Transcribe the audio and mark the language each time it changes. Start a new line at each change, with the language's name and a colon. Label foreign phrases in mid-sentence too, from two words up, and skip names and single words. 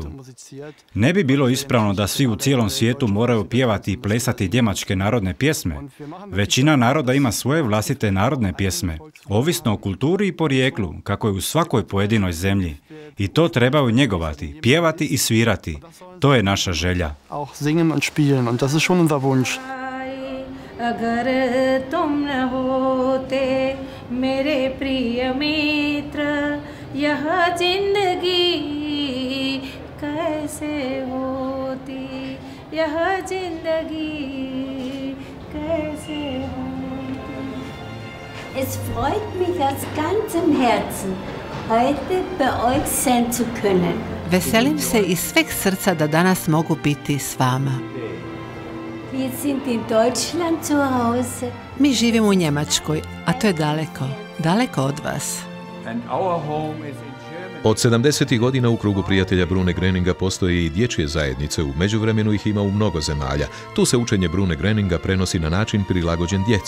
Croatian: Ne bi bilo ispravno da svi u cijelom svijetu moraju pjevati i plesati njemačke narodne pjesme. Većina naroda ima svoje vlastite narodne pjesme, ovisno o kulturi i porijeklu, kako je u svakoj pojedinoj zemlji. I to trebaju njegovati, pjevati i svirati. To je naša želja.
Hindi: अगर तुम न होते मेरे प्रिय मित्र यह जिंदगी कैसे होती यह जिंदगी कैसे होती.
German: Es freut mich aus ganzem Herzen, heute bei euch sein zu können.
Croatian: Veselim se iz sveg srca da danas mogu biti s vama.
German: Wir sind in Deutschland zu Hause.
Croatian: Mi živimo u Njemačkoj, a to je daleko, daleko od vas. Od 70. godina u krugu prijatelja Brune Greninga postoje i dječje zajednice, u međuvremenu ih ima u mnogo zemalja. Tu se učenje Brune Greninga prenosi na način prilagođen djeci.